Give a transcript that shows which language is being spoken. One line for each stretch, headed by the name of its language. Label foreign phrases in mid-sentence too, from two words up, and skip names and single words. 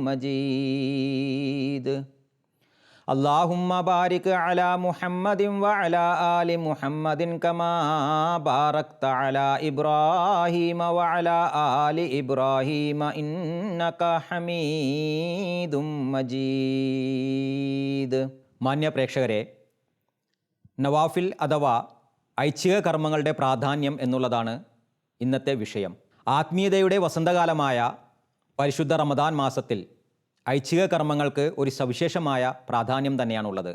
Arabic: مجيد اللهم بارك على محمد وعلى آل محمد كما باركت على إبراهيم وعلى آل إبراهيم إنك حميد مجيد.
Malayalam: മാന്യ പ്രേക്ഷകരെ, നവാഫിൽ അഥവാ ഐച്ഛിക കർമ്മങ്ങളുടെ പ്രാധാന്യം എന്നുള്ളതാണ് ഇന്നത്തെ വിഷയം. ആത്മീയതയുടെ വസന്തകാലമായ പരിശുദ്ധ റമദാൻ മാസത്തിൽ ഐച്ഛിക കർമ്മങ്ങൾക്ക് ഒരു സവിശേഷമായ പ്രാധാന്യം തന്നെയാണുള്ളത്.